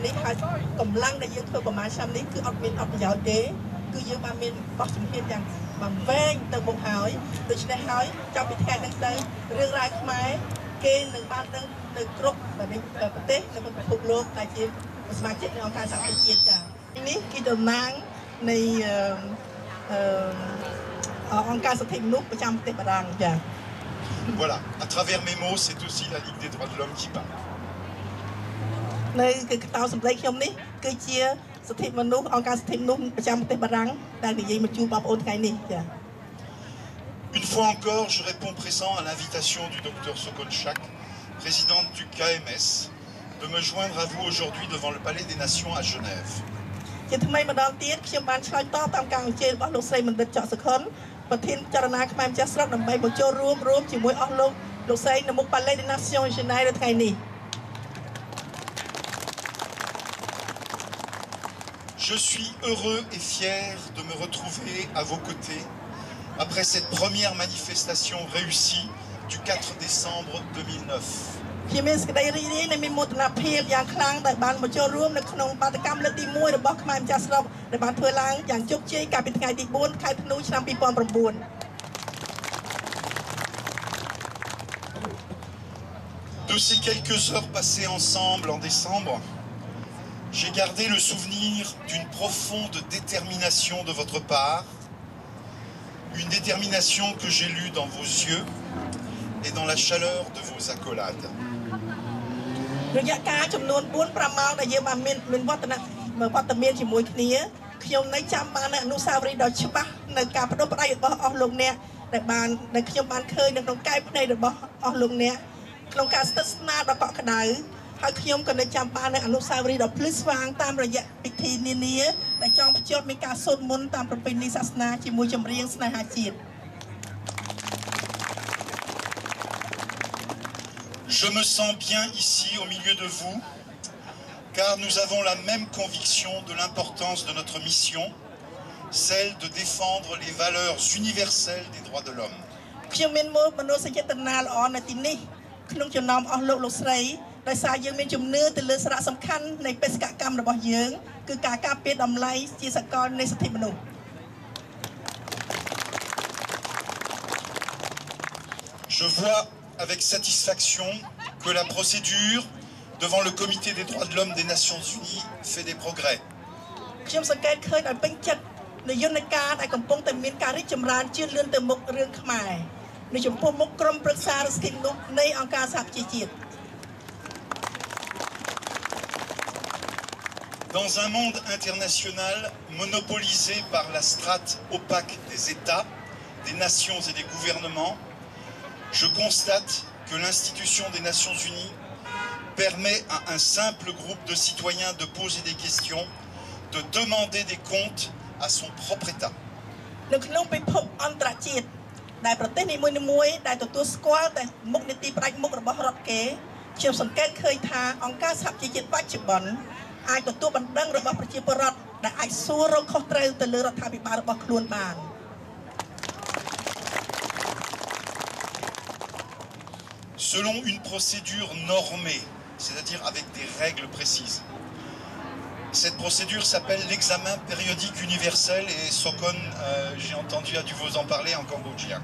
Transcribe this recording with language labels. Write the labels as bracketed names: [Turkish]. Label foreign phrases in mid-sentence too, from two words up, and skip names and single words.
[Khmer] នេះហើយកម្លាំងដែលយើងធ្វើប្រហែលឆ្នាំនេះគឺអត់មានអត់ប្រយោជន៍ទេគឺយើងបានមានបោះជំហានយ៉ាងបំវែងទៅមុខហើយដូច្នេះហើយចាប់ពីថ្ងៃនេះទៅរឿងរ៉ាវខ្មែរគេនឹងបានដឹងទៅគ្រប់ប្រទេសនៅពិភពលោកដែលជាសមាជិកនៃអង្គការសហប្រជាជាតិចា៎នេះគឺតំណាងនៃអង្គការសិទ្ធិមនុស្សប្រចាំប្រទេសបារាំងចា៎ [French] Voilà, à travers mes mots, c'est aussi la Ligue des droits de l'homme qui parle. [Khmer] នៅគឺកតោសម្លេងខ្ញុំនេះគឺជាសិទ្ធិមនុស្សអង្គការសិទ្ធិមនុស្សប្រចាំប្រទេសបារាំងដែលនិយាយមកជួបបងប្អូនថ្ងៃនេះចា៎ [French] Une fois encore, je réponds présent à l'invitation du docteur Sokonchak, présidente du KMS, de me joindre à vous aujourd'hui devant le Palais des Nations à Genève. [Khmer] ជាថ្មីម្ដងទៀតខ្ញុំបានឆ្លើយតបតាមការអញ្ជើញរបស់លោកស្រីមណ្ឌិតច័ន្ទសុខុនប្រធានចលនាខ្មែរម្ចាស់ស្រុកដើម្បីមកចូលរួមជាមួយអស់លោកស្រីនៅមុខ Palais des Nations Genève នៅថ្ងៃនេះ [French] Je suis heureux et fier de me retrouver à vos côtés après cette première manifestation réussie du 4 décembre 2009. [Khmer] ខ្ញុំមានសេចក្តីរីករាយនិងមានមោទនភាពយ៉ាងខ្លាំងដែលបានមកចូលរួមនៅក្នុងបាតកម្មលើកទី1របស់ខ្មែរម្ចាស់ស្រុកដែលបានធ្វើឡើងយ៉ាងជោគជ័យកាលពីថ្ងៃទី4ខែធ្នូឆ្នាំ2009 [French] De ces quelques heures passées ensemble en décembre, j'ai gardé le souvenir d'une profonde détermination de votre part, une détermination que j'ai lue dans vos yeux et dans la chaleur de vos accolades. [Khmer] រយៈកាលចំនួន 4-5 ម៉ោងដែលយើងបានមានវត្តមានជាមួយគ្នាខ្ញុំនៅចាំបានអនុស្សាវរីយ៍ដ៏ច្បាស់នៅការបដិបត្តិរបស់អស់លោកអ្នកដែលខ្ញុំបានឃើញនៅក្នុងកាយភ្នែករបស់អស់លោកអ្នកក្នុងការស្និទ្ធស្នាលដ៏កក់ក្ដៅហើយខ្ញុំក៏នៅចាំបាននៅអនុស្សាវរីយ៍ដ៏ភ្លឺស្វាងតាមរយៈពិធីនានាដែលចង់ភ្ជាប់មានការសូត្រមន្តតាមប្រពៃណីសាសនាជាមួយចម្រៀងស្នេហាជាតិ [French] Je me sens bien ici au milieu de vous, car nous avons la même conviction de l'importance de notre mission, celle de défendre les valeurs universelles des droits de l'homme. [Khmer] ខ្ញុំមានមនោសញ្ចេតនាល្អនៅទីនេះក្នុងចំណោមអស់លោកស្រីដោយសារយើងមានជំនឿទៅលើសារៈសំខាន់នៃបេសកកម្មរបស់យើងគឺការការពារតម្លៃជាសកលនៃសិទ្ធិមនុស្ស [French] Je vois avec satisfaction que la procédure devant le Comité des droits de l'homme des Nations Unies fait des progrès. [Khmer] ខ្ញុំសង្កេតឃើញដោយពេញចិត្តនៅយន្តការដែលកំពុងតែមានការរីកចម្រើនជឿនលឿនទៅមុខរឿងខ្មែរនៅចំពោះមុខក្រុមប្រឹក្សាសិទ្ធិមនុស្សនៃអង្គការសហប្រជាជាតិ [French] Dans un monde international monopolisé par la strate opaque des États, des nations et des gouvernements, je constate que l'institution des Nations Unies permet à un simple groupe de citoyens de poser des questions, de demander des comptes à son propre État. [Khmer] នៅក្នុងពិភពអន្តរជាតិដែលប្រទេសនីមួយៗដែលទទួលស្គាល់តែមុខនីតិផ្ដាច់មុខរបស់រដ្ឋគេខ្ញុំសង្កេតឃើញថាអង្គការសហប្រជាជាតិបច្ចុប្បន្នអាចទទួលបណ្ដឹងរបស់ប្រជាពលរដ្ឋដែលអាចសួររកខុសត្រូវទៅលើរដ្ឋាភិបាលរបស់ខ្លួនបាន [French] Selon une procédure normée, c'est-à-dire avec des règles précises. Cette procédure s'appelle l'examen périodique universel et Sokon, j'ai entendu, a dû vous en parler en cambodgien.